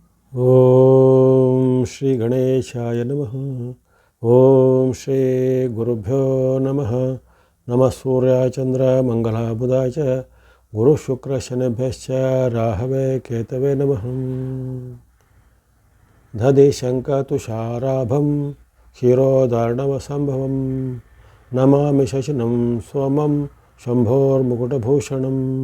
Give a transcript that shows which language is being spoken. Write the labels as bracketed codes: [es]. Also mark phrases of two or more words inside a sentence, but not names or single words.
[sa] ಓಂ ಶ್ರೀ ಗಣೇಶಾಯ ನಮಃ. ಓಂ ಶ್ರೀ ಗುರುಭ್ಯೋ ನಮಃ. ನಮಃ ಸೂರ್ಯಾಯ ಚಂದ್ರ ಮಂಗಲ ಬುಧಾಯ ಚ ಗುರು ಶುಕ್ರ ಶನಿಭ್ಯಶ್ಚ ರಾಹವೇ ಕೇತವೇ ನಮಃ. ದಧಿ ಶಂಕ ತುಷಾರಾಭಂ ಕ್ಷೀರೋದಾರ್ಣವಸಂಭವಂ ನಮಾಮಿ ಶಶಿನಂ ಸೋಮಂ ಶಂಭೋರ್ಮುಕುಟಭೂಷಣಂ.